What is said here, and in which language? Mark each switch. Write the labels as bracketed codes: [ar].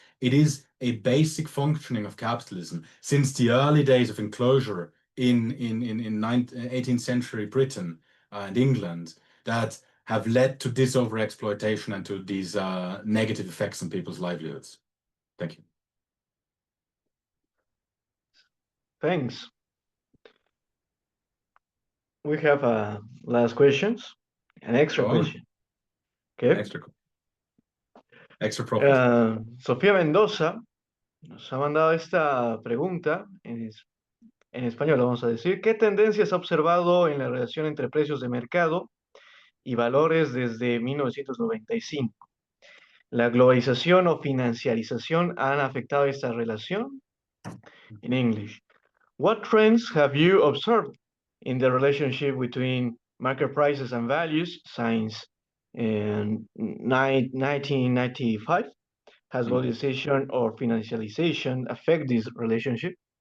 [en] It is a basic functioning of capitalism since the early days of enclosure in 18th century Britain and England that have led to this overexploitation and to these negative effects on people's livelihoods. Thank you. Thanks. We have last questions, an extra question. Okay. Extra profit. [es] Sofía Mendoza nos ha mandado esta pregunta en español, vamos a decir. ¿Qué tendencias ha observado en la relación entre precios de mercado y valores desde 1995? ¿La globalización o financiarización han afectado esta relación? [en] In English, what trends have you observed in the relationship between market prices and values since 1995? Has globalization or financialization affect this relationship?